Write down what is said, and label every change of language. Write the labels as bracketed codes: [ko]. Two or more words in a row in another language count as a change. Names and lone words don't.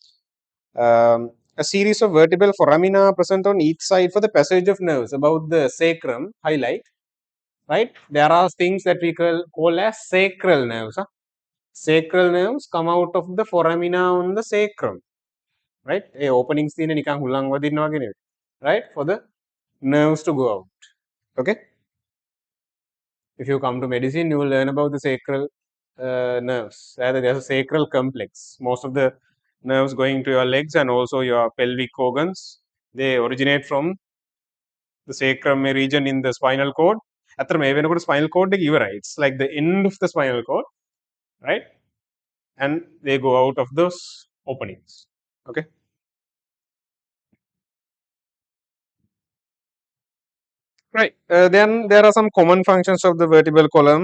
[en] A series of vertebral foramina present on each side for the passage of nerves about the sacrum. Highlight. Right. There are things that we call as sacral nerves. Sacral nerves come out of the foramina on the sacrum. Right. A openings [si] තියෙන නිකන් හුලං වදිනවා වගේ නෙවෙයි. [en] Right. For the nerves to go out. Okay. If you come to medicine, you will learn about the sacral nerves. Rather, there's a sacral complex. Most of the nerves going to your legs and also your pelvic organs, they originate from the sacrum region in the spinal cord. [si] ඇත්තට මේ වෙනකොට [en] spinal cord [si] එක ඉවරයි. [en] It's like the end of the spinal cord, right? And they go out of those openings. Okay. Right. Then there are some common functions of the vertebral column.